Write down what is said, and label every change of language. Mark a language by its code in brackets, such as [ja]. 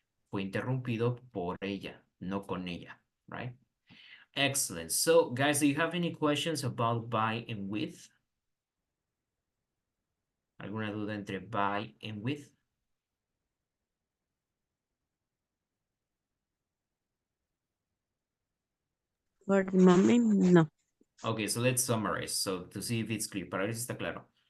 [es] Fue interrumpido por ella, no con ella, right? [en] Excellent. So, guys, do you have any questions about by and with? [es] ¿Alguna duda entre [en] by and with? For the moment, no. Okay, so let's summarize. So, to see if it's clear. [es] Para ver si está claro.